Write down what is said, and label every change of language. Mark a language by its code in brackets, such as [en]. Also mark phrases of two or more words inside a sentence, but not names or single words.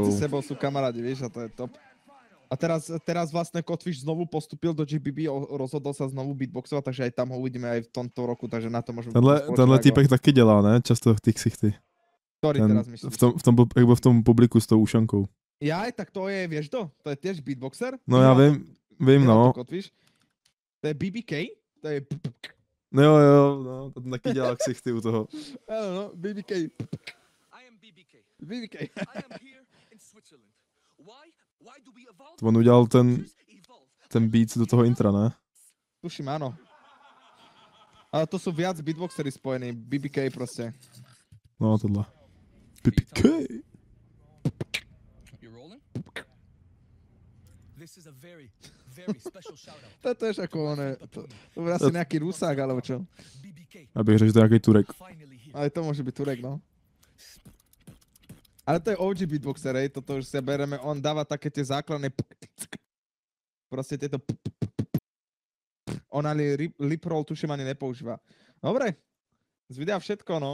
[sk] medzi sebou sú kamarádi, vieš, a to je top. A teraz vlastne Codfish znovu postupil do GBB, rozhodol sa znovu beatboxovať, takže aj tam ho uvidíme aj v tomto roku, takže na to môžeme... [cs] Tenhle týpek taky dělá, ne? Často ty ksichty. [sk] Ktorý Ten, teraz myslíš? [cs] jak byl v tom publiku s tou ušankou. [sk] Jaj, tak to je, vieš to? To je tiež beatboxer? [cs] No já vím, no. Codfish. To je BBK? To je... No jo, no, to taky dělá ksichty u toho. [sk] Áno, no, BBK. [en] I am BBK. BBK. I am here in Switzerland. Why do we evolve? [cs] On udělal ten Evolve. beat do toho intra, ne? [sk] Tuším, áno. Ale to sú viac beatboxery spojení. BBK proste. [cs] No, tohle. PPK. [en] You rolling? This is a very special shout out. [sk] To je ako oné. To bude asi nejaký Rusák, alebo čo. BBK. [cs] Abych řekl, že to je nějaký Turek. [en] Finally here. [sk] Ale to môže byť Turek, no. Ale to je OG beatboxer, hej, toto už sa bereme, on dáva také tie základné proste tieto on ani [en] lip roll [sk] tuším ani nepoužíva. Dobre, z videa všetko, no.